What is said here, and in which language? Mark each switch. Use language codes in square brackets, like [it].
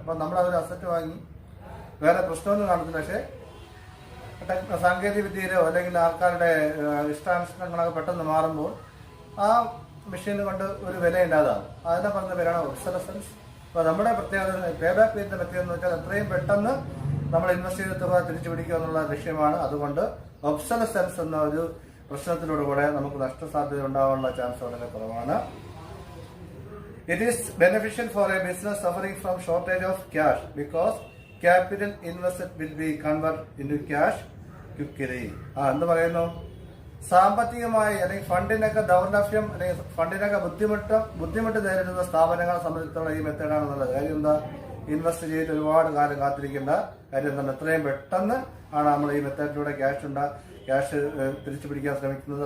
[ml] അപ്പം നമ്മളതൊരു അസറ്റ് വാങ്ങി വേറെ പ്രശ്നമൊന്നും കാണത്തില്ല. പക്ഷേ സാങ്കേതിക വിദ്യയിലോ അല്ലെങ്കിൽ ആൾക്കാരുടെ ഇഷ്ടാനുഷ്ഠങ്ങളൊക്കെ പെട്ടെന്ന് മാറുമ്പോൾ ആ മെഷീൻ കൊണ്ട് ഒരു വിലയില്ലാതാകും. അതിനെ പറഞ്ഞ പേരാണ് ഒബ്സലസൻസ്. അപ്പോൾ നമ്മുടെ പ്രത്യേകത പേ ബാക്ക് പീരീഡിന്റെ പ്രത്യേകത എന്ന് വെച്ചാൽ എത്രയും പെട്ടെന്ന് നമ്മൾ ഇൻവെസ്റ്റ് ചെയ്ത തുക തിരിച്ചു പിടിക്കുക എന്നുള്ള ലക്ഷ്യമാണ്. അതുകൊണ്ട് ഒബ്സലസൻസ് എന്ന ഒരു പ്രശ്നത്തിലൂടെ കൂടെ നമുക്ക് നഷ്ടസാധ്യത ഉണ്ടാവാനുള്ള ചാൻസ് വളരെ കുറവാണ്. [en] It is beneficial for a business suffering from shortage of cash because capital invested will be converted into cash quickly. [ml] എന്ത് പറയുന്നു? സാമ്പത്തികമായി അല്ലെങ്കിൽ ഫണ്ടിനൊക്കെ ദൗർലഭ്യം അല്ലെങ്കിൽ ഫണ്ടിനൊക്കെ ബുദ്ധിമുട്ട് നേരിടുന്ന സ്ഥാപനങ്ങളെ സംബന്ധിച്ചുള്ള ഈ മെത്തേഡാണ് നല്ലത്. കാര്യം എന്താ? ഇൻവെസ്റ്റ് ചെയ്തിട്ട് ഒരുപാട് കാലം കാത്തിരിക്കേണ്ട കാര്യം എന്താണ്? എത്രയും പെട്ടെന്ന് ആണ് നമ്മൾ ഈ മെത്തേഡിലൂടെ ക്യാഷ് തിരിച്ചു പിടിക്കാൻ ശ്രമിക്കുന്നത്.